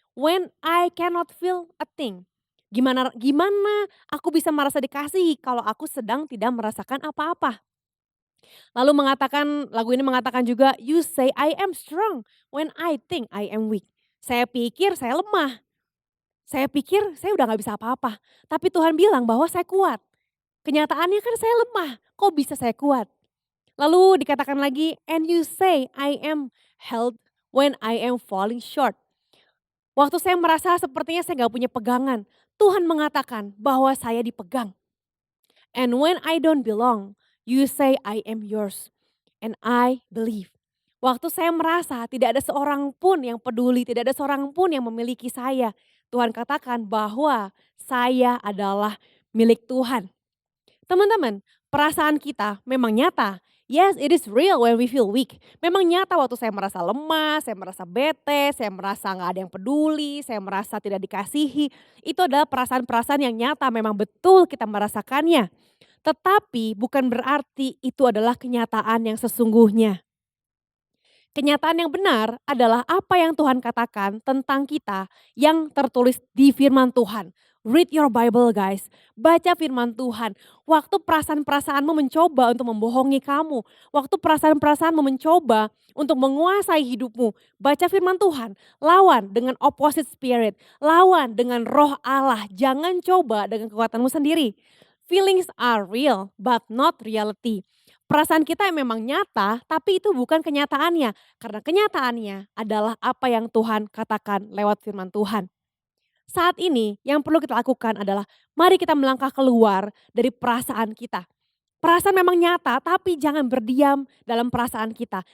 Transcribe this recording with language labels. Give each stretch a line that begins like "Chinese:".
English: When I cannot feel a thing.
Indonesian: Gimana gimana aku bisa merasa dikasihi kalau aku sedang tidak merasakan apa-apa. Lalu lagu ini mengatakan juga,
English: you say I am strong when I think I am weak.
Indonesian: Saya pikir saya lemah, saya pikir saya udah gak bisa apa-apa. Tapi Tuhan bilang bahwa saya kuat. Kenyataannya kan saya lemah, kok bisa saya kuat? Lalu dikatakan lagi,
English: and you say I am held when I am falling short.
Indonesian: Waktu saya merasa sepertinya saya gak punya pegangan, Tuhan mengatakan bahwa saya dipegang.
English: And when I don't belong, you say I am yours. And I believe.
Indonesian: Waktu saya merasa tidak ada seorang pun yang peduli, tidak ada seorang pun yang memiliki saya. Tuhan katakan bahwa saya adalah milik Tuhan. Teman-teman, perasaan kita memang nyata.
English: Yes, it is real when we feel weak.
Indonesian: Memang nyata waktu saya merasa lemah, saya merasa bete, saya merasa gak ada yang peduli, saya merasa tidak dikasihi. Itu adalah perasaan-perasaan yang nyata, memang betul kita merasakannya. Tetapi bukan berarti itu adalah kenyataan yang sesungguhnya. Kenyataan yang benar adalah apa yang Tuhan katakan tentang kita yang tertulis di firman Tuhan.
English: Read your Bible guys,
Indonesian: baca firman Tuhan. Waktu perasaan-perasaanmu mencoba untuk membohongi kamu, waktu perasaan-perasaanmu mencoba untuk menguasai hidupmu, baca firman Tuhan. Lawan dengan
English: opposite spirit,
Indonesian: lawan dengan roh Allah. Jangan coba dengan kekuatanmu sendiri.
English: Feelings are real but not reality.
Indonesian: Perasaan kita yang memang nyata, tapi itu bukan kenyataannya. Karena kenyataannya adalah apa yang Tuhan katakan lewat firman Tuhan. Saat ini yang perlu kita lakukan adalah mari kita melangkah keluar dari perasaan kita. Perasaan memang nyata, tapi jangan berdiam dalam perasaan kita.